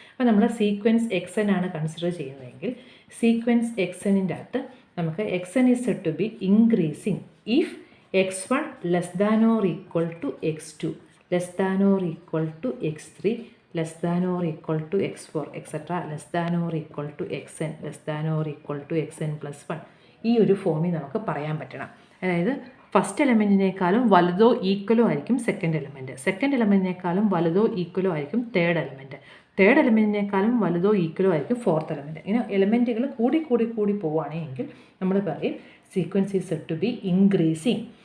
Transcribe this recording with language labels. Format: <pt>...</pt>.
<ml>അപ്പോൾ നമ്മൾ sequence X N ആണ് കൺസിഡർ ചെയ്യുന്നതെങ്കിൽ സീക്വൻസ് എക്സ് എന്നിൻ്റെ അകത്ത് നമുക്ക്</ml> <en>X n is said to be increasing if x one less than or equal to x two less than or equal to x three less than or equal to x4 etc. less than or equal to xn less than or equal to xn plus 1</en> <ml>ഈ ഒരു ഫോമിൽ നമുക്ക് പറയാൻ പറ്റണം. അതായത് first എലമെൻറ്റിനേക്കാളും വലുതോ ഈക്വലോ ആയിരിക്കും second എലമെൻറ്റിനേക്കാളും വലുതോ ഈക്വലോ ആയിരിക്കും തേർഡ് എലമെൻറ്റിനേക്കാളും വലുതോ ഈക്വലോ ആയിരിക്കും ഫോർത്ത് എലമെൻറ്റ്. ഇങ്ങനെ എലമെൻറ്റുകൾ കൂടി പോവുകയാണെങ്കിൽ നമ്മൾ പറയും</ml> <en>Sequence is said to be increasing.</en>